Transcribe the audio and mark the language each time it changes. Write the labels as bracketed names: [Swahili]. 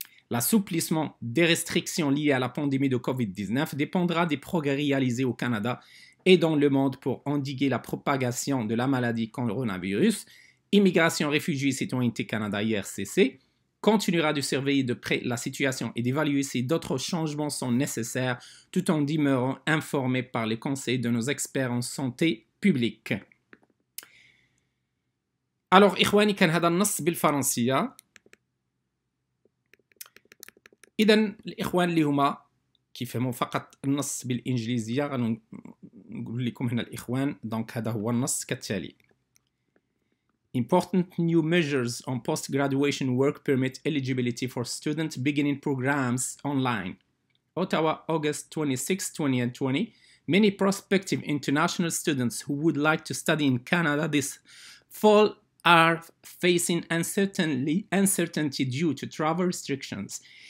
[French] L'assouplissement des restrictions liées à la pandémie de COVID-19 dépendra des progrès réalisés au Canada et dans le monde pour endiguer la propagation de la maladie coronavirus. Immigration, réfugiés et citoyenneté Canada IRCC continuera de surveiller de près la situation et d'évaluer si d'autres changements sont nécessaires, tout en demeurant informés par les conseils de nos experts en santé publique. [Arabic] Alors, إخواني، كان هذا النص بالفرنسية. إذن الإخوان اللي هما كيفهموا فقط النص بالإنجليزية غنقول لكم هنا الإخوان. دونك هذا هو النص كالتالي. [English] Important new measures on post-graduation work permit eligibility for student beginning programs online. Ottawa, August 26, 2020. Many prospective international students who would like to study in Canada this fall are facing uncertainty due to travel restrictions.